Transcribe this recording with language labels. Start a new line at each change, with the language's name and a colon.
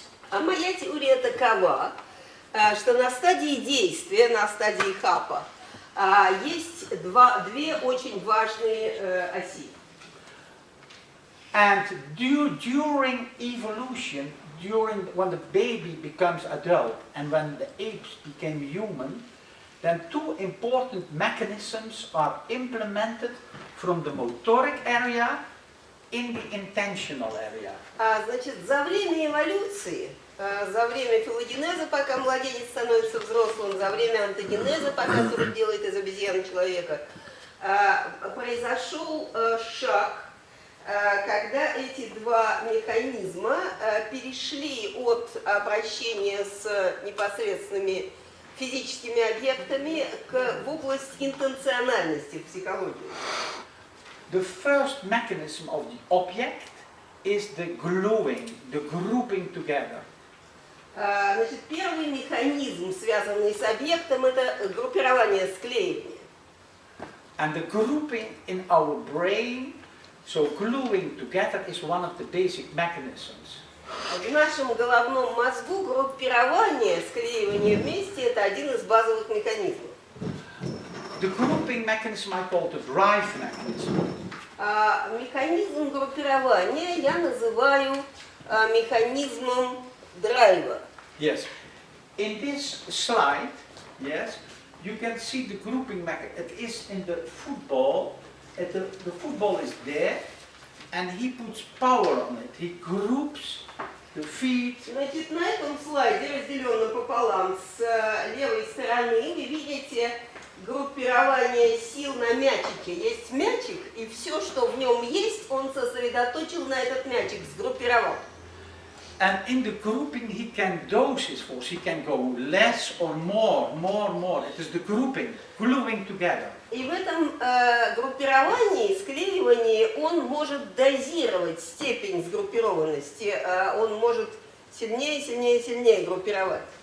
Russian: А моя теория такова, что на стадии действия, на стадии хапа, есть две очень важные оси.
English: And during evolution, when the baby becomes adult and when the apes became human, then 2 important mechanisms are implemented from the motoric area in the intentional area.
Russian: Значит, за время эволюции, за время филогенеза, пока младенец становится взрослым, за время антогенеза, пока 40 делает из обезьяны человека, произошел шаг, когда эти 2 механизма перешли от обращения с непосредственными физическими объектами в область интенциональности в психологии.
English: The first mechanism of the object is the gluing, the grouping together.
Russian: Значит, первый механизм, связанный с объектом, это группирование, склеивание.
English: And the grouping in our brain, so gluing together, is one of the basic mechanisms.
Russian: В нашем головном мозгу группирование, склеивание вместе, это один из базовых механизмов.
English: The grouping mechanism I call the drive mechanism.
Russian: Механизм группирования я называю механизмом драйва.
English: Yes. In this slide, yes, you can see the grouping mechanism. It is in the football. The football is there, and he puts power on it. He groups the feet.
Russian: Значит, на этом слайде, разделенном пополам с левой стороны, вы видите группирование сил на мячике. Есть мячик, и все, что в нем есть, он сосредоточил на этот мячик, сгруппировал.
English: And in the grouping he can dose his force. He can go less or more. It is the grouping, gluing together.
Russian: И в этом группировании, склеивании, он может дозировать степень сгруппированности. Он может сильнее группировать.